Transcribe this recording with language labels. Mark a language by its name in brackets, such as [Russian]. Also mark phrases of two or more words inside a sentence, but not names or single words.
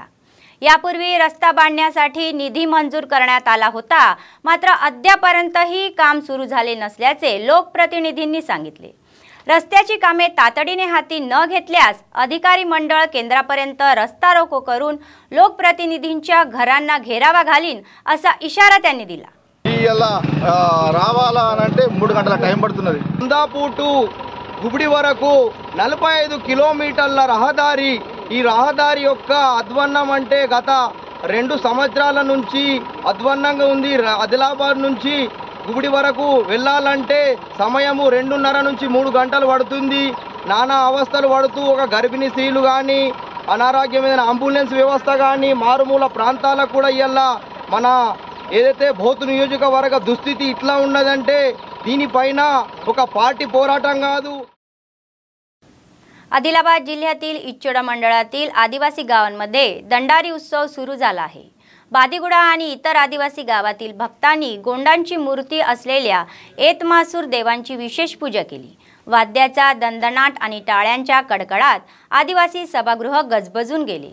[Marathi] यापूर्वी रस्ता बांधण्यासाठी निधी मंजूर करण्यात आला होता, मात्र अद्यापर्यंतही काम सुरू झाले नसल्याचे लोकप्रतिनिधींनी सांगितले। रस्त्याची कामे तातडीने हाती न घेतल्यास अधिकारी मंडळ केंद्रापर्यंत रस्ता रोको करून लोकप्रतिनिधींच्या घरांना घेरावा घालीन असा इशारा त्यांनी दिला। [Telugu] రావాలా అంటే 3 గంటల టైం పడుతున్నది। కుందాపూర్ టు గుబడి వరకు 45 కిలోమీటర్ల రహదారి। ఈ రహదారి యొక్క అధ్వాన్నం అంటే గత 2 సంవత్సరాల నుంచి అధ్వాన్నంగా ఉంది। ఆదిలాబాద్ నుంచి గుబడి వరకు వెళ్ళాలంటే సమయము 2:30 నుంచి 3 గంటలు పడుతుంది। నానా అవస్థలు పడుతూ ఒక గర్భిణీ స్త్రీలు గాని అనారోగ్యమైన అంబులెన్స్ వ్యవస్థ గాని మారుమూల ప్రాంతాలకు కూడా ఇయ్యాల మన ఏదైతే భౌతు నియోజకవర్గ దుస్థితి ఇట్లా ఉన్నదంటే దీనిపైన ఒక పార్టీ పోరాటం కాదు। [Marathi] आदिलाबाद जिल्ह्यातील इच्चोडा मंडळातील आदिवासी गावांमध्ये दंडारी उत्सव सुरू झाला आहे। बादीगुडा आणि इतर आदिवासी गावातील भक्तांनी गोंडांची मूर्ती असलेल्या एतमासूर देवांची विशेष पूजा केली। वाद्याचा दणदणाट आणि टाळ्यांच्या कडकडात आदिवासी सभागृह गजबजून गेले।